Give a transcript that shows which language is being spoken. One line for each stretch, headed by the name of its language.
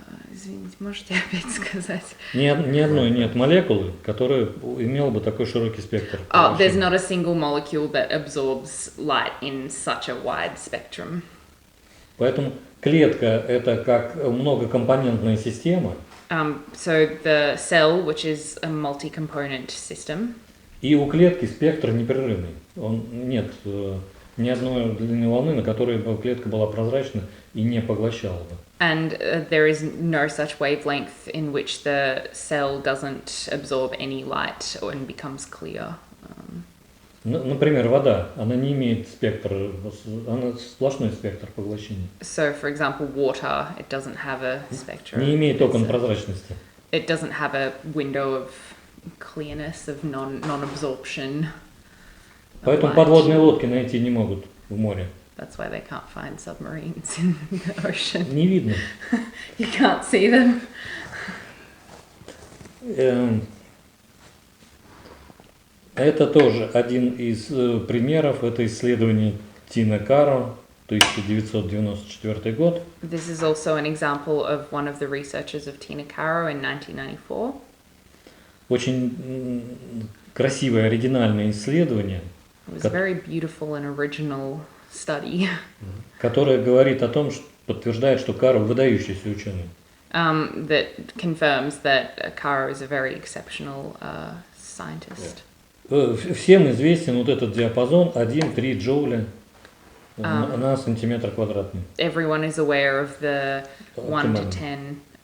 Russian: Извините, можете опять сказать? Ни одной нет молекулы, которая имела бы такой широкий спектр.
English: There's not a single molecule that absorbs light in such a wide spectrum.
Russian: Поэтому клетка – это как многокомпонентная система.
English: So the cell, which is a multi-component system.
Russian: И у клетки спектр непрерывный. Нет ни одной длины волны, на которой бы клетка была прозрачна и не поглощала бы.
English: And there is no such wavelength in which the cell doesn't absorb any light and becomes clear.
Russian: Например, вода, она не имеет спектра, она сплошной спектр поглощения.
English: So, for example, water, it doesn't have a spectrum.
Russian: Не имеет окон прозрачности.
English: It doesn't have a window of clearness, of non-absorption.
Russian: Поэтому подводные лодки найти не могут в море.
English: That's why they can't find submarines in the ocean.
Russian: Не видно.
English: You can't see them.
Russian: Это тоже один из примеров, это исследование Тина Каро, 1994 год.
English: This is also an example of one of the researchers of Tina Caro in 1994.
Russian: Очень красивое, оригинальное исследование,
English: It was a very beautiful and original study
Russian: которое говорит о том, что подтверждает, что Каро выдающийся ученый.
English: that confirms that Caro is a very exceptional scientist.
Russian: Всем известен вот этот диапазон 1-3 джоуля на сантиметр квадратный.
English: Everyone is aware of the 1 to 10.